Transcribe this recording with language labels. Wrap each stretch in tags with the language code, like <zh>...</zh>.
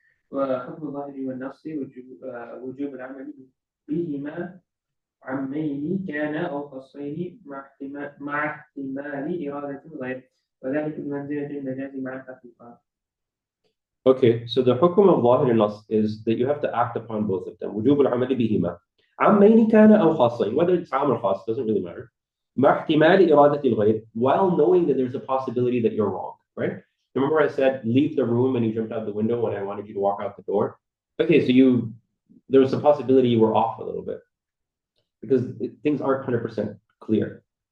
<ar>وحكم الظاهر والنص وجوب العمل بهما عمين كان أو خصين مع احتمال إرادة الغير وذلك بمنزلة المجاز مع الحقيقة.</ar> <en>Okay, so the حكم of ظاهر النص is that you have to act upon both of them.</en> <ar>وجوب العمل بهما عمين كان أو خاصين,</ar> <en>whether it's</en> <ar>عام or خاص,</ar> <en>doesn't really matter.</en> <ar>مع احتمال إرادة الغير,</ar> <en>while knowing that there's a possibility that you're wrong, right? Remember I said, leave the room and you jumped out the window when I wanted you to walk out the door? Okay, so there was a possibility you were off a little bit because things aren't 100% clear.</en>